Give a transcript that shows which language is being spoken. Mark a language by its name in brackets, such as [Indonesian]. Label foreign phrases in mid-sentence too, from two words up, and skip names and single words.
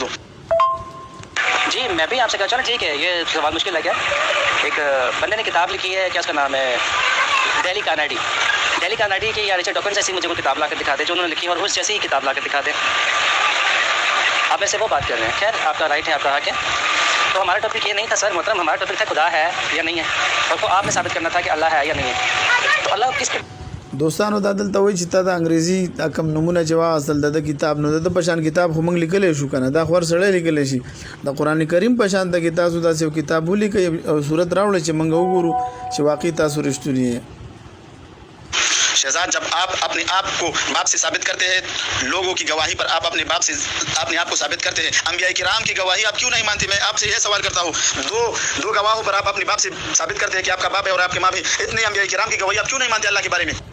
[Urdu] جی میں بھی آپ سے کہا چلو ٹھیک ہے، یہ سوال مشکل ہے کیا؟ ایک بندے نے کتاب لکھی ہے، کیا اس کا نام ہے، دہلی کارنیڈی کی یا ریچرڈ ڈاکنز ایسی مجھے کوئی کتاب لا کر دکھا دے جو انہوں نے لکھی، اور اس جیسی ہی کتاب لا کر دکھا دے۔ آپ ایسے وہ بات کر رہے ہیں، خیر آپ کا رائٹ ہے، آپ کا حق ہے۔ تو ہمارا ٹاپک یہ نہیں تھا سر محترم، ہمارا ٹاپک تھا خدا ہے یا نہیں ہے، اور تو آپ نے ثابت کرنا تھا کہ اللہ ہے یا نہیں ہے. تو اللہ کس [Pashto] دوستانو دا دلته وایي چې تا د انګریزي دا کم نمونه چې واغستل د کتاب نو د په شان کتاب خو موږ لیکلی شو که نه، دا خو هر سړی لیکلی شي. د قرآن کریم په شان ته کې تاسو داسې یو کتاب ولیکئ او صورت راوړئ چې موږ وګورو چې واقعي تاسو رښتوني یې. [Urdu] شہزاد، جب آپ اپنے آپ کو باپ سے ثابت کرتے ہیں، لوگوں کی گواہی پر آپ اپنے باپ سے اپنے آپ کو ثابت کرتے ہیں، انبیاء کرام کی گواہی آپ کیوں نہیں مانتے? میں آپ سے یہ سوال کرتا ہوں، دو گواہوں پر آپ اپنے باپ سے ثابت کرتے ہیں کہ آپ کا باپ ہے اور آپ کی ماں بھی، اتنے انبیاء کرام کی گواہی آپ کیوں نہیں مانتے اللہ کے بارے میں?